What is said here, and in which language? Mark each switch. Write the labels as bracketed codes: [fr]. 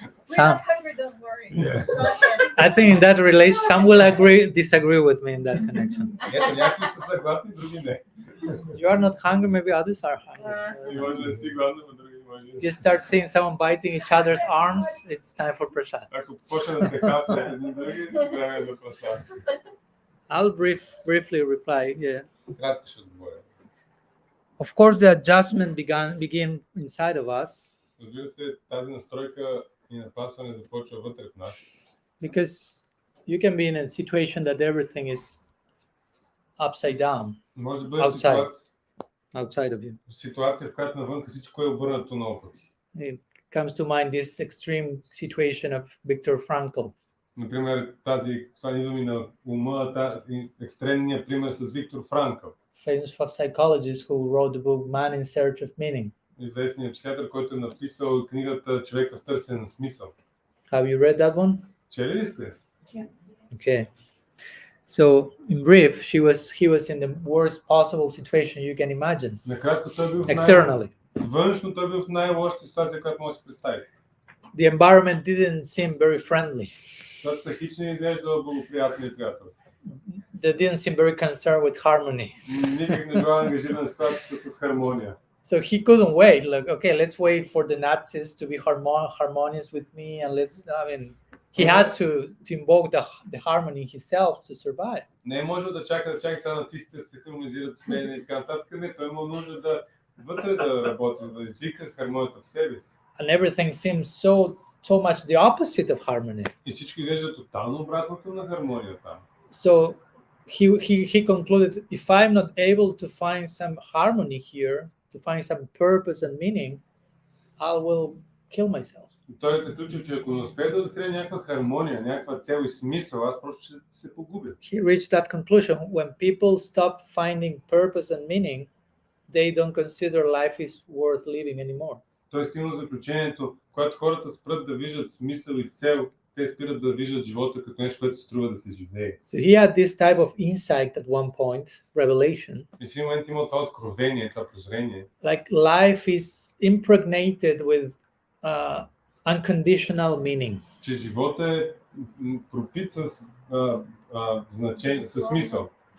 [en] We're not hungry, don't worry. I think in that relation, some will disagree with me in that connection. [bg] Ето, някои са съгласни, други не. [en] You are not hungry, maybe others are hungry. [bg] И може да си гладно, но други може да [en] You start seeing someone biting each other's arms, it's time for prasad. [bg] Ако почне да се хапнат едни други, време е за прасад. [en] I'll briefly reply. Yeah. [bg] Кратко ще отговоря. [en] Of course, the adjustment begin inside of us [bg] Разбира се, тази настройка и напасване започва вътре в нас. [en] because you can be in a situation that everything is upside down [bg] Може да бъде [en] outside of you. [bg] ситуация, в която навън всичко е обърнато наопаки. [en] It comes to mind this extreme situation of Viktor Frankl. [bg] Например, това идва ми на ума, екстремния пример с Виктор Франкъл. [en] Famous psychologist who wrote the book Man in Search of Meaning. [bg] Известният психиатър, който е написал книгата Човека в търсене на смисъл. [en] Have you read that one? [bg] Чели ли сте? [en] Okay. So, in brief, he was in the worst possible situation you can imagine. [bg] Накратко той бил [en] Externally. [bg] външно той бил в най-лошата ситуация, която може да се представи. [en] The environment didn't seem very friendly. [bg] Защото хич не изглежда благоприятно и приятелство. [en] They didn't seem very concerned with harmony. [bg] Никак не бил ангажиран с ситуацията с хармония. [en] So he couldn't wait. Like, okay, let's wait for the Nazis to be harmonious with me, and he had to invoke the harmony himself to survive. [bg] Не е можел да чака сега нацистите да се хармонизират с мен и така нататък. Не, той има нужда да вътре да работи, да извика хармонията в себе си. [en] And everything seems so much the opposite of harmony. [bg] И всичко изглежда тотално обратното на хармонията. [en] So he concluded, if I'm not able to find some harmony here, to find some purpose and meaning, I will kill myself. [bg] Той е заключил, че ако не успее да открие някаква хармония, някаква цел и смисъл, аз просто ще се погубя. [en] He reached that conclusion. When people stop finding purpose and meaning, they don't consider life is worth living anymore. [bg] Той стигна заключението, когато хората спрат да виждат смисъл и цел, те спират да виждат живота като нещо, което се струва да се живее. [en] So he had this type of insight at one point, revelation. [bg] И в един момент има това откровение, това прозрение. [en] Like life is impregnated with unconditional meaning. [bg] Че живота е пропит с значение, с смисъл.